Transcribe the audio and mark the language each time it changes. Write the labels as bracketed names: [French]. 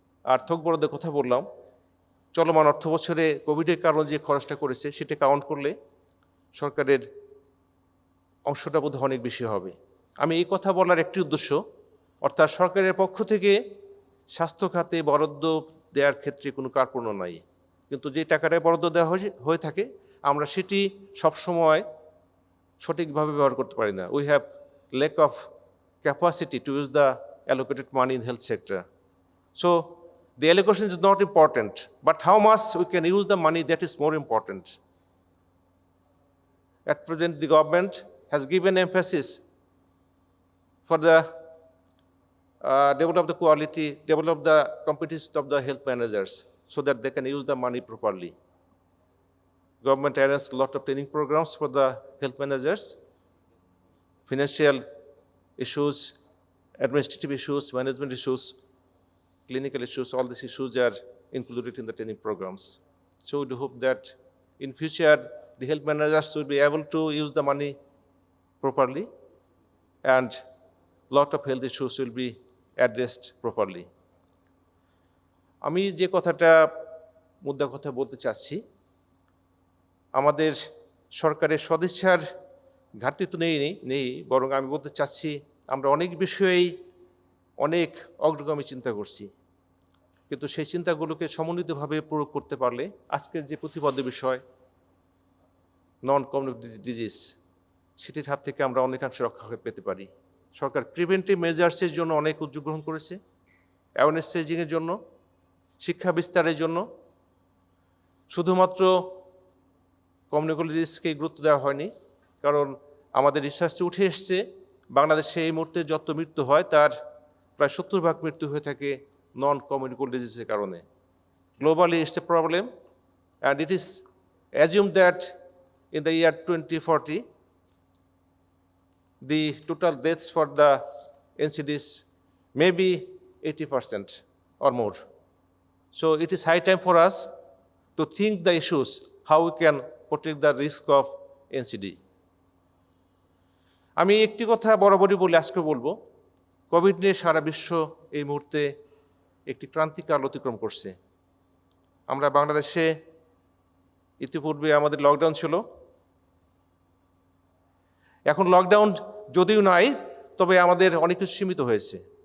[Bangla] আর থোক বরাদ্দের কথা বললাম, চলমান অর্থ বছরে কোভিডের কারণে যে খরচটা করেছে সেটা কাউন্ট করলে সরকারের অংশটা বোধহয় অনেক বেশি হবে। আমি এই কথা বলার একটি উদ্দেশ্য, অর্থাৎ সরকারের পক্ষ থেকে স্বাস্থ্য খাতে বরাদ্দ দেওয়ার ক্ষেত্রে কোনো কার্পণ্য নাই, কিন্তু যে টাকাটা বরাদ্দ দেওয়া হয়ে থাকে আমরা সেটি সবসময় সঠিকভাবে ব্যবহার করতে পারি না। [English] We have lack of capacity to use the allocated money in health sector. So the allocation is not important, but how much we can use the money, that is more important. At present, the government has given emphasis for the develop the quality, develop the competence of the health managers so that they can use the money properly. Government arranges a lot of training programs for the health managers, financial issues, administrative issues, management issues, clinical issues, all these issues are included in the training programs. So we do hope that in future the health managers will be able to use the money properly and lot of health issues will be addressed properly. [Bangla] আমি যে কথাটা মুদ্রা কথা বলতে চাচ্ছি, আমাদের সরকারের সদিচ্ছার ঘাটতি তো নেই, বরং আমি বলতে চাচ্ছি আমরা অনেক বিষয়েই অনেক অগ্রগামী চিন্তা করছি, কিন্তু সেই চিন্তাগুলোকে সমন্বিতভাবে প্রয়োগ করতে পারলে আজকের যে প্রতিপাদ্য বিষয় নন কমিউনিকেবল ডিজিজ, সেটির হাত থেকে আমরা অনেকাংশে রক্ষা পেতে পারি। সরকার প্রিভেন্টিভ মেজার্সের জন্য অনেক উদ্যোগ গ্রহণ করেছে, অ্যাওয়ারনেস রেজিংয়ের জন্য, শিক্ষা বিস্তারের জন্য। শুধুমাত্র কমিউনিকেবল ডিজিজকে গুরুত্ব দেওয়া হয়নি, কারণ আমাদের রিসার্চে উঠে এসছে বাংলাদেশে এই মুহূর্তে যত মৃত্যু হয় তার প্রায় 70% মৃত্যু হয়ে থাকে নন কমিউনিকেবল ডিজিজের কারণে। [English] Globally it's a problem, and it is assume that in the year 2040, the total deaths for the NCDs may be 80% or more. So it is high time for us to think the issues, how we can protect the risk of NCD. [Bangla] আমি একটি কথা বরাবরই বলি, আজকে বলবো, Covid নিয়ে সারা বিশ্ব এই মুহূর্তে একটি ক্রান্তিকাল অতিক্রম করছে। আমরা বাংলাদেশে ইতিপূর্বে আমাদের লকডাউন ছিল, এখন লকডাউন যদিও নাই, তবে আমাদের অনেক কিছু সীমিত হয়েছে।